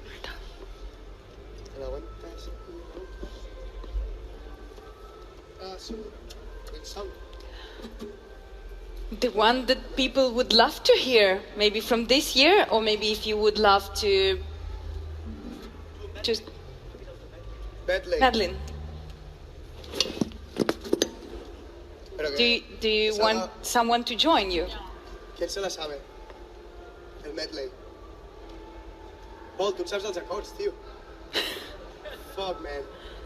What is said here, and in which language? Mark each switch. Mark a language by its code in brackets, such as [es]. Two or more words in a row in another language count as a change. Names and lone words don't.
[en] The one that people would love to hear, maybe from this year, or maybe if you would love to just... Madeline. Do you want someone to join you? [es] ¿Quién se la sabe? El medley. [ca] Paul, tu saps els acords, tio. [en] Fuck, man.